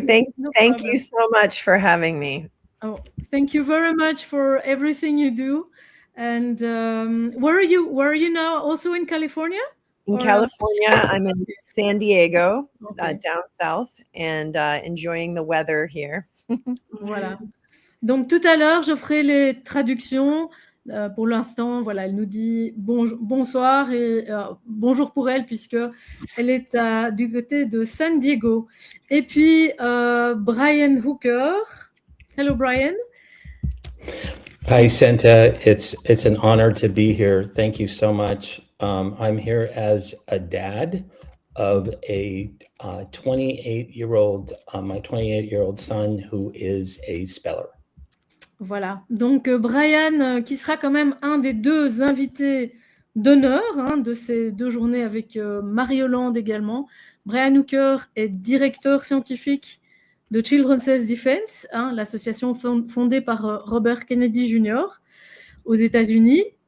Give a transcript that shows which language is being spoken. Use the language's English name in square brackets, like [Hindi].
[English] Thank you so much for having me. Oh, thank you very much for everything you do. And where are you now? Also in California? In California, I'm in San Diego, down south, and enjoying the weather here. [French] Voilà. Donc tout à l'heure, je ferai les traductions. Pour l'instant, voilà, elle nous dit bonsoir et bonjour pour elle, puisque elle est du côté de San Diego. Et puis Brian Hooker. Hello, Brian. [English] Hi, Senta. It's an honor to be here. Thank you so much. I'm here as a dad of a 28-year-old, my 28-year-old son who is a speller. [French] Voilà, donc Brian, qui sera quand même un des deux invités d'honneur de ces 2 journées avec Marie-Hollande également. Brian Hooker est directeur scientifique de Children's Defense, l'association fondée par Robert Kennedy Jr. aux États-Unis.